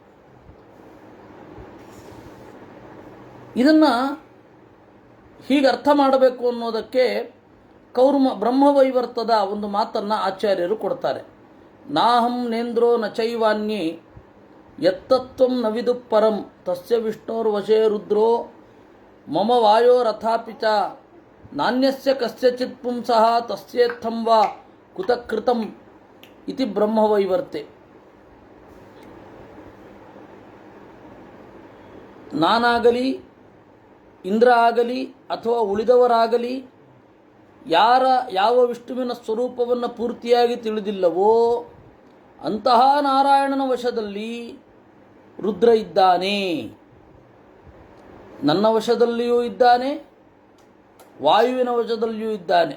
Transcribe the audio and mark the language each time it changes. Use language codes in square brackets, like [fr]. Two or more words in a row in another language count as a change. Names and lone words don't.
[kn] ಇದನ್ನು ಹೀಗೆ ಅರ್ಥ ಮಾಡಬೇಕು ಅನ್ನೋದಕ್ಕೆ ಬ್ರಹ್ಮವೈವರ್ತದ ಒಂದು ಮಾತನ್ನು ಆಚಾರ್ಯರು ಕೊಡ್ತಾರೆ. [sa] ನಾಹಂ ನೇಂದ್ರೋ ನ ಚೈವಾನ್ಯೇ ಯತ್ತತ್ವಂ ನ ವಿದು ಪರಂ ತಸ್ಯ ವಿಷ್ಣೋರ್ವಶೇ ರುದ್ರೋ ಮಮ ವಾಯೋರಥಾಪಿ ಚ ನಾನ್ಯಸ್ಯ ಕಸ್ಯಚಿತ್ ಪುಂಸಃ ತಸ್ಯೇತ್ಥಂ ವಾ ಕುತಕೃತಂ ಇತಿ ಬ್ರಹ್ಮವೈವರ್ತೆ. [kn] ನಾನಾಗಲಿ ಇಂದ್ರ ಆಗಲಿ ಅಥವಾ ಉಳಿದವರಾಗಲಿ ಯಾವ ವಿಷ್ಣುವಿನ ಸ್ವರೂಪವನ್ನು ಪೂರ್ತಿಯಾಗಿ ತಿಳಿದಿಲ್ಲವೋ ಅಂತಹ ನಾರಾಯಣನ ವಶದಲ್ಲಿ ರುದ್ರ ಇದ್ದಾನೆ, ನನ್ನ ವಶದಲ್ಲಿಯೂ ಇದ್ದಾನೆ, ವಾಯುವಿನ ವಶದಲ್ಲಿಯೂ ಇದ್ದಾನೆ.